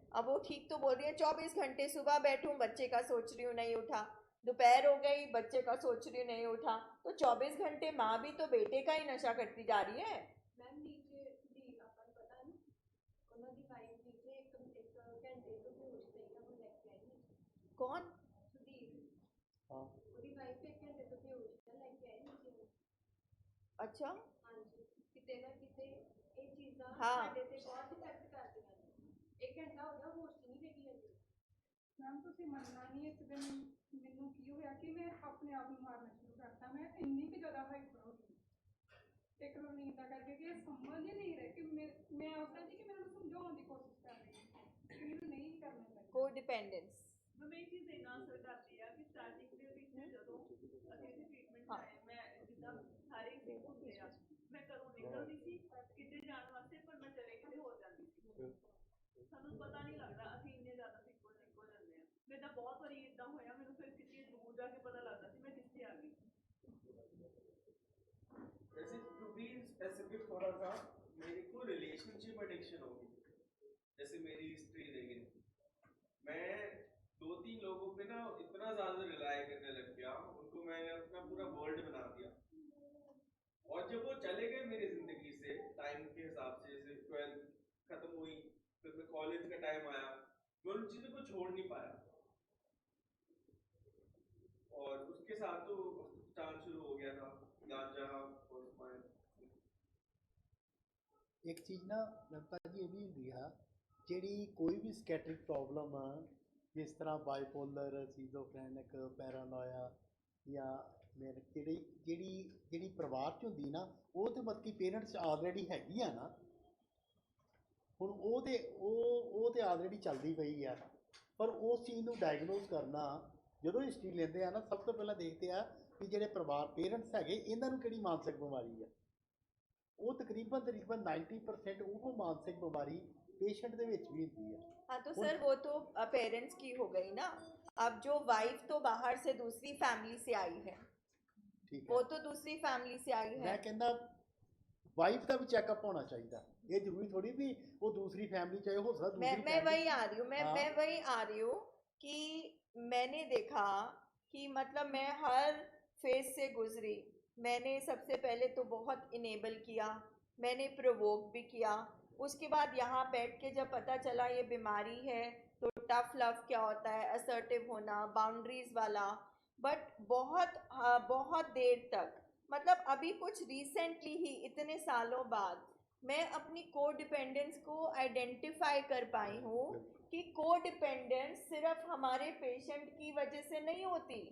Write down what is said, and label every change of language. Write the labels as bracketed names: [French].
[Hindi] अब वो ठीक तो बोल रही है 24 घंटे, सुबह बैठूं बच्चे का सोच रही हूँ नहीं उठा, दोपहर हो गई बच्चे का सोच रही हूँ नहीं उठा, तो 24 घंटे माँ भी तो बेटे का ही नशा करती जा रही है। मैम नीचे सुधीर अपन पता नहीं उन्होंने वाइफ नीचे एक घंटे तो बेहोश थे ना, वो लेके आई कौन? सुधीर, हाँ [Punjabi] ਉਹਦੀ ਵਾਈਫ ਇੱਕ ਘੰਟੇ ਤੋਂ ਬੇਹੋਸ਼ ਹੈ ਲੈ ਕੇ ਆਏ ਨੀਚੇ। [Hindi] अच्छा, [Punjabi] ਹਾਂਜੀ, ਕਿਤੇ ਨਾ ਕਿਤੇ ਇਹ ਚੀਜ਼ਾਂ [Hindi] हाँ। [Punjabi] ਸਾਡੇ ਤੇ ਬਹੁਤ ਇਫੈਕਟ ਕਰਦੀਆਂ ਨੇ। 1 ਘੰਟਾ ਹੋ ਗਿਆ ਹੋਸ਼ 'ਚ ਨਹੀਂ ਹੈਗੀ ਅਜੇ। ਮੈਮ ਤੁਸੀਂ ਮੰਨਣਾ ਨਹੀਂ, ਇੱਕ ਦਿਨ ਮੈਨੂੰ ਕੀ ਹੋਇਆ ਕਿ ਮੈਂ ਆਪਣੇ ਆਪ ਨੂੰ ਮਾਰਨਾ ਸ਼ੁਰੂ ਕਰਤਾ। ਮੈਂ ਇੰਨੀ ਕੁ ਜ਼ਿਆਦਾ ਹਾਈਪਰ ਹੋ ਗਈ ਇੱਕ ਰਵਨੀਤ ਦਾ ਕਰਕੇ ਕਿ ਇਹ ਸਮਝ ਹੀ ਨਹੀਂ ਰਹੇ ਕਿ ਮੈਂ ਉਸ ਤਰ੍ਹਾਂ ਦੀ ਕਿ ਮੈਂ ਉਹਨੂੰ ਸਮਝਾਉਣ ਦੀ ਕੋਸ਼ਿਸ਼ ਕਰ ਰਹੀ ਹਾਂ ਕਿ ਮੈਨੂੰ ਨਹੀਂ ਕਰਨਾ ਚਾਹੀਦਾ। [English] Codependence. [Punjabi] ਮੈਂ ਇਹ ਚੀਜ਼ ਇੰਨਾ ਅਸਰ ਕਰਦੀ ਆ ਕਿ ਸਟਾਰਟਿੰਗ ਦੇ ਵਿੱਚ ਜਦੋਂ ਅਸੀਂ ਇੱਥੇ ਟ੍ਰੀਟਮੈਂਟ ਹਾਂ। ਆਏ, ਮੈਂ ਜਿੱਦਾਂ ਸਾਰੇ ਸਿੱਖ ਹੁੰਦੇ ਆ, ਮੈਂ ਘਰੋਂ ਨਿਕਲਦੀ ਸੀ ਕਿਤੇ ਜਾਣ ਵਾਸਤੇ, ਪਰ ਮੈਂ ਚਲੇ ਕਿਤੇ ਹੋਰ ਜਾਂਦੀ ਸੀ। ਸਾਨੂੰ ਪਤਾ ਨਹੀਂ ਲੱਗਦਾ, ਅਸੀਂ ਇੰਨੇ ਜ਼ਿਆਦਾ ਸਿੱਖੋ ਜਾਂਦੇ ਆ। ਮੇਰੇ ਤਾਂ ਬਹੁਤ ਵਾਰੀ ਇਦਾਂ ਹੋਇਆ, ਮੈਨੂੰ ਫਿਰ ਕਿਤੇ ਦੂਰ ਜਾ ਕੇ ਪਤਾ ਲੱਗਦਾ ਸੀ ਮੈਂ ਕਿੱਥੇ ਆ ਗਈ। [Hindi] वैसे टू बी स्पेसिफिक थोड़ा सा, मेरे को रिलेशनशिप एडिक्शन हो गई। जैसे मेरी हिस्ट्री देखी, मैं 2-3 लोगों पे ना इतना ज्यादा रिलाय करने लग गया, उनको मैंने अपना पूरा वर्ल्ड बना दिया। और जब वो चले गए मेरी जिंदगी से टाइम के हिसाब से, जैसे 12th खत्म हुई, फिर मैं कॉलेज का टाइम आया, मैं उन चीजों को छोड़ नहीं पाया। और उसके साथ तो चांस शुरू हो गया था गांजा और स्माइल। [Punjabi] ਇੱਕ ਚੀਜ਼ ਨਾ ਲਗਤਾ ਜੀ ਇਹ ਵੀ ਹੁੰਦੀ ਆ, ਜਿਹੜੀ ਕੋਈ ਵੀ ਸਕੈਟਰਿਕ ਪ੍ਰੋਬਲਮ ਆ, ਜਿਸ ਤਰ੍ਹਾਂ ਬਾਈਪੋਲਰ, ਸੀਜ਼ੋਫਰੈਨਿਕ, ਪੈਰਾਨੋਇਆ ਜਾਂ ਜਿਹੜੀ ਪਰਿਵਾਰ 'ਚ ਹੁੰਦੀ ਨਾ, ਉਹ ਤਾਂ ਮਤਲਬ ਕਿ ਪੇਰੈਂਟਸ ਆਲਰੇਡੀ ਹੈਗੀ ਆ ਨਾ, ਹੁਣ ਉਹ ਤੇ ਆਲਰੇਡੀ ਚੱਲਦੀ ਪਈ ਆ, ਪਰ ਉਸ ਚੀਜ਼ ਨੂੰ ਡਾਇਗਨੋਸ ਕਰਨਾ, ਜਦੋਂ ਹਿਸਟਰੀ ਲੈਂਦੇ ਆ ਨਾ, ਸਭ ਤੋਂ ਪਹਿਲਾਂ ਦੇਖਦੇ ਆ ਕਿ ਜਿਹੜੇ ਪਰਿਵਾਰ ਪੇਰੈਂਟਸ ਹੈਗੇ ਇਹਨਾਂ ਨੂੰ ਕਿਹੜੀ ਮਾਨਸਿਕ ਬਿਮਾਰੀ ਆ। ਉਹ ਤਕਰੀਬਨ 90% ਉਹ ਮਾਨਸਿਕ ਬਿਮਾਰੀ पेशेंट ਦੇ ਵਿੱਚ ਵੀ ਹੁੰਦੀ ਹੈ। [Hindi] हाँ तो सर वो तो पेरेंट्स की हो गई ना। अब जो वाइफ तो बाहर से दूसरी फैमिली से आई है, ठीक वो है, तो दूसरी फैमिली से आई है। [Punjabi] ਮੈਂ ਕਹਿੰਦਾ ਵਾਈਫ ਦਾ ਵੀ ਚੈੱਕਅਪ ਹੋਣਾ ਚਾਹੀਦਾ। ਇਹ ਜ਼ਰੂਰੀ ਥੋੜੀ ਵੀ ਉਹ ਦੂਸਰੀ ਫੈमिली ਚਾਹੇ ਹੋ ਸਕਦਾ [Hindi] मैं दूसरी family- वही आ रही हूँ, हाँ। मैं वही आ रही हूँ कि मैंने देखा कि मतलब मैं हर फेज से गुजरी। मैंने सबसे पहले तो बहुत इनेबल किया, मैंने प्रोवोक भी किया। उसके बाद यहाँ बैठ के जब पता चला ये बीमारी है, तो टफ लव क्या होता है, असर्टिव होना, बाउंड्रीज वाला, बट बहुत देर तक, मतलब अभी कुछ रिसेंटली ही इतने सालों बाद मैं अपनी को डिपेंडेंस को आइडेंटिफाई कर पाई हूँ कि को डिपेंडेंस सिर्फ हमारे पेशेंट की वजह से नहीं होती,